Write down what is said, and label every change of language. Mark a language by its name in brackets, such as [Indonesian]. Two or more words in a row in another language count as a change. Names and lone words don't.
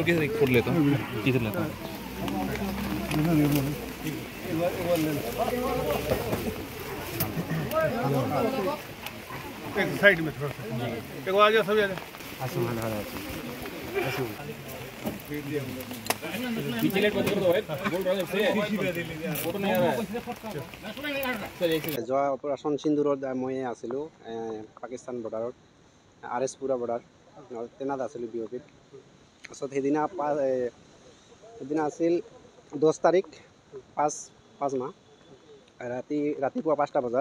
[Hindi] किसी एक फोटो लेता हूँ, किधर लेता हूँ। एक साइड में थोड़ा सा एक आ जाओ, सभी आ जाओ। पीछे लेट मत कर दो, बोल रहा हूं से फोटो नहीं आ रहा है। [Assamese] যোৱা অপাৰেশ্যন সিন্দুৰত মই আছিলোঁ পাকিস্তান বৰ্ডাৰত RS পুৰা বৰ্ডাৰ তেনাত আছিলোঁ বিঅ'পিত। তাৰপিছত সেইদিনা আছিল 10 তাৰিখ 5 মাহ ৰাতিপুৱা 5টা বজাত।